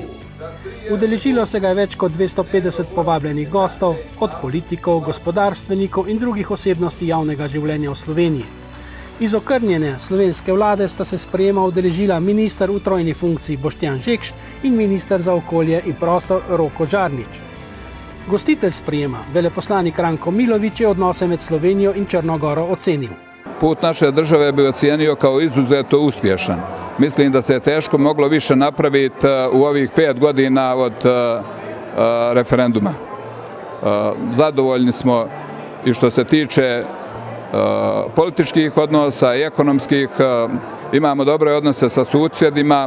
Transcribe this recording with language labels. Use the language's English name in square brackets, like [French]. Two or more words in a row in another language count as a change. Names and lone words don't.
[Slovenian] Udeležilo se ga je več kot 250 povabljenih gostov, od politikov, gospodarstvenikov in drugih osebnosti javnega življenja v Sloveniji. Iz okrnjene slovenske vlade sta se sprejema udeležila minister v trojni funkciji Boštjan Žekš in minister za okolje in prostor Roko Žarnič. Gostitelj sprejema, veleposlanik Ranko Milović, je odnose med Slovenijo in Črno Goro ocenil. [Serbian] Put naše države bi ocijenio kao izuzetno uspješan. Mislim da se je teško moglo više napraviti u ovih 5 godina od referenduma. Zadovoljni smo i što se tiče političkih odnosa i ekonomskih, imamo dobre odnose sa susjedima.